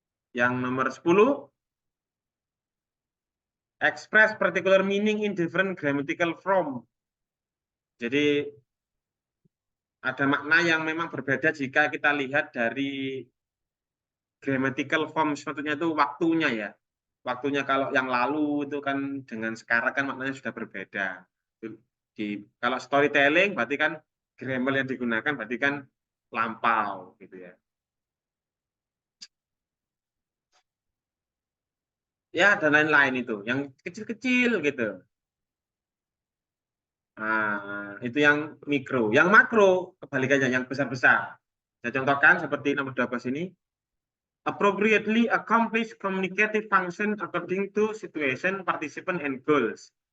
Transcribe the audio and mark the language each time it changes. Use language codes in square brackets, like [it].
[id] Yang nomor 10, [en] express particular meaning in different grammatical form. [id] Jadi ada makna yang memang berbeda jika kita lihat dari grammatical form, sebetulnya itu waktunya ya. Waktunya kalau yang lalu itu kan dengan sekarang kan maknanya sudah berbeda. Kalau storytelling berarti kan grammar yang digunakan berarti kan lampau gitu ya. Ya dan lain-lain itu, yang kecil-kecil gitu. Nah, itu yang mikro. Yang makro kebalikannya yang besar-besar. Saya contohkan seperti nomor 12 ini. [en] Appropriately accomplish communicative function according to situation, participant, and goals.